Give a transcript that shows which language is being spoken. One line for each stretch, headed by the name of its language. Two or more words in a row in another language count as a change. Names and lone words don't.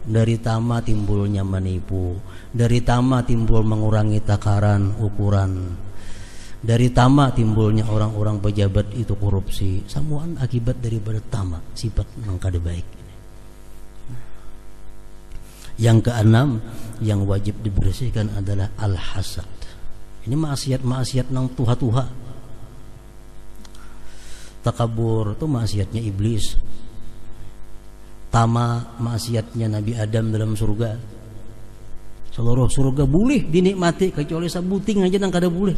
Banjar: Dari tamak timbulnya menipu. Dari tamak timbul mengurangi takaran ukuran. Dari tamak timbulnya orang-orang pejabat itu korupsi. Semuaan akibat daripada tamak, sifat yang kada baik. Yang keenam yang wajib dibersihkan adalah al-hasad. Ini maksiat-maksiat nang tuha-tuha. Takabur itu maksiatnya iblis. Tamak maksiatnya Nabi Adam dalam surga. Seluruh surga boleh dinikmati kecuali sabuting aja nang kada boleh.